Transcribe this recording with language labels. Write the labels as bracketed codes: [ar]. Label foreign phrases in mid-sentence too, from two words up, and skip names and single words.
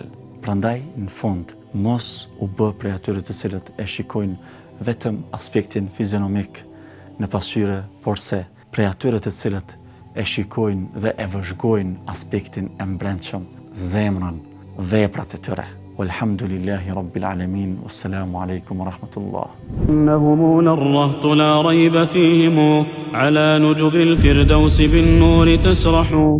[sq] Prandaj në fund mos u bë prej atyre të cilët e shikojnë vetëm aspektin fizionomik në pasqyre, por se prej atyre të cilët e shikojnë dhe e vëzhgojnë aspektin e brendshëm, zemrën, veprat e tyre. [ar] والحمد لله رب العالمين، والسلام عليكم ورحمة الله. إنهم الرهط لا ريب فيهم على نجب الفردوس بالنور تسرح